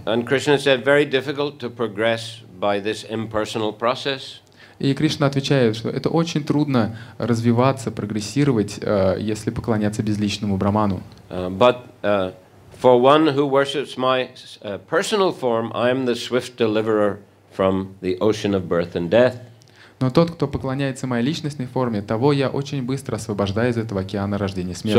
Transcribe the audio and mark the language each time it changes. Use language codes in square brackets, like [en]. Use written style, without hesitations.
[en] And Krishna said, very difficult to progress by this impersonal process. [ru] И Кришна отвечает, что это очень трудно развиваться, прогрессировать, если поклоняться безличному Браману. [en] But for one who worships my personal form, I am the swift deliverer from the ocean of birth and death. [ru] Но тот, кто поклоняется моей личностной форме, того я очень быстро освобождаю из этого океана рождения и смерти.